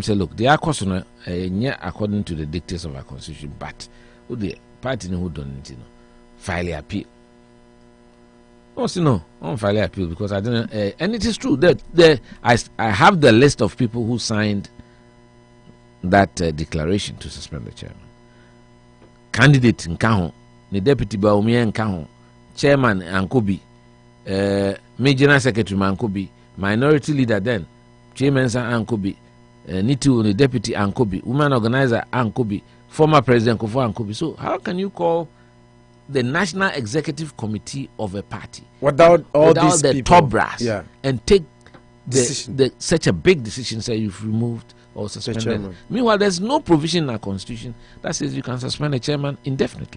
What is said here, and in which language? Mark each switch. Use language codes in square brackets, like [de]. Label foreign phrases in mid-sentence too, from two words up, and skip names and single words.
[en] Say, look, the question, according to the dictates of our constitution, but the party who don't file appeal. No, I don't file appeal because I didn't. And it is true that I have the list of people who signed that declaration to suspend the chairman. Candidate Nkaho, the deputy Baumia Nkaho, chairman Ankobi, major secretary Ankobi, minority leader then, chairman Ankobi, Nitu, the deputy Ankobi, woman organizer Ankobi, former president Kofo Ankobi. So how can you call the national executive committee of a party without these the people, top brass and take such a big decision? Say you've removed or suspended. Meanwhile, there's no provision in our constitution that says you can suspend a chairman indefinitely.